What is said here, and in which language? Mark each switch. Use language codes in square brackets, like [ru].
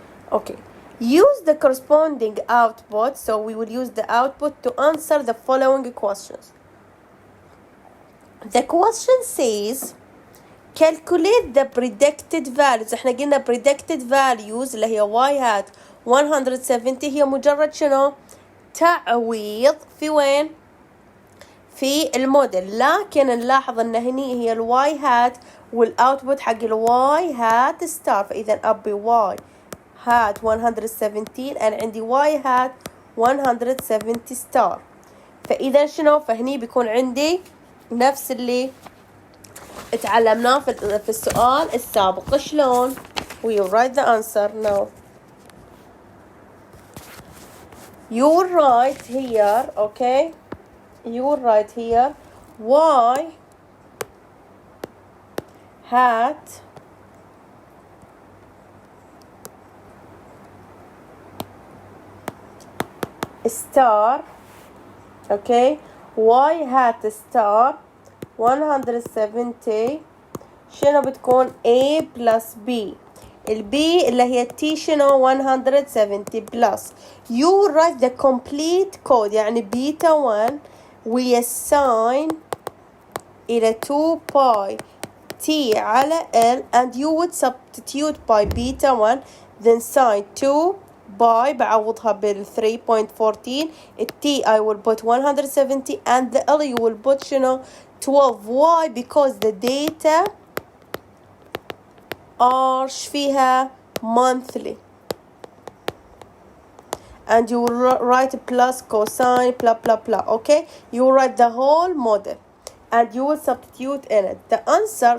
[en] Okay, use the corresponding output. So we will use the output to answer the following questions. The question says calculate the predicted values. [ar] احنا قلنا predicted values اللي هي y hat 170 هي مجرد شنو تعويض في وين في الموديل. لكن نلاحظ ان هني هي الواي هات والاوتبوت حق الواي هات ستار. فاذا ابي واي هات 117 انا عندي واي هات 170 ستار. فاذا شنو فهني بيكون عندي نفس اللي اتعلمناه في السؤال السابق. [en] شلون؟ we will write the answer now. You will write here, okay? You will write here y hat star, okay? y hat star 170 [ar] شنو بتكون [en] a plus b. [ar] البي اللي هي t شنو 170 plus. [en] You write the complete code يعني beta 1 we assign إلى 2 pi t على l and you would substitute by beta 1 then sine 2 [ar] by بعوضها بال 3.14. [en] T I will put 170 and the L you will put شنو 12. Why? Because the data are فيها monthly. And you will write plus cosine blah blah blah. Okay, you will write the whole model and you will substitute in it the answer.